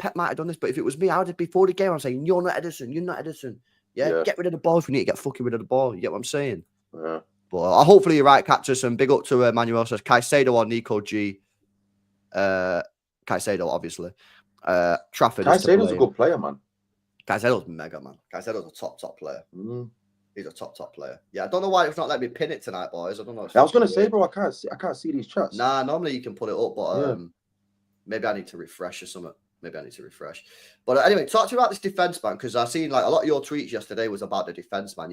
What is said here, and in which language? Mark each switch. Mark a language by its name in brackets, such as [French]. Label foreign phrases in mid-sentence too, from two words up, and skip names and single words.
[English] But if it was me, I would have, before the game, I'm saying, you're not Edison. You're not Edison. Yeah, get rid of the ball if we need to get fucking rid of the ball. You get what I'm saying? Yeah. But hopefully you're right, Cactus, and big up to Manuel says Caicedo or Nico G. Caicedo, obviously. Trafford Caicedo's a good player, man. Caicedo's mega, man. Caicedo's a top player. He's a top player. Yeah, I don't know why it's not letting me pin it tonight, boys. I don't know. I was going to say, bro, I can't see these chats. Nah, normally you can put it up, but maybe I need to refresh or something. But anyway, talk to you about this defense, man, because I've seen like a lot of your tweets yesterday was about the defense, man.